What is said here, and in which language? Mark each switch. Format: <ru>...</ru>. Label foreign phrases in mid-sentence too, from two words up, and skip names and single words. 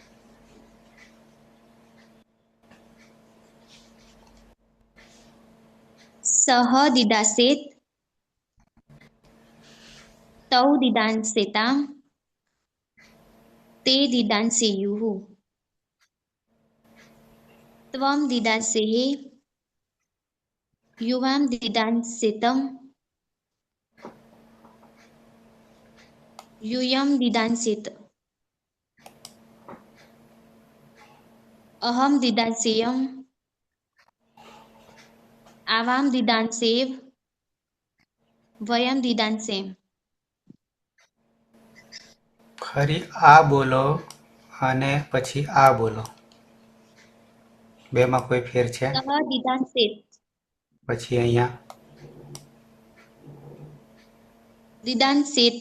<sa>सह दिदासेत तौ दिदांसेताम ते दिदांसेयुः त्वम दिदांसेः युवाम दिदांसेतम यूयं दिदांसेत अहं दिदांसेयम् आवां दिदांसेव वयं दिदांसेम।</sa> <gu>ફરી આ બોલો અને પછી આ બોલો. બેમાં કોઈ ફેર છે?</gu> <sa>सह दिदांसेत</sa> <gu>પછી અહીંયા</gu> <sa>दिदांसेत</sa>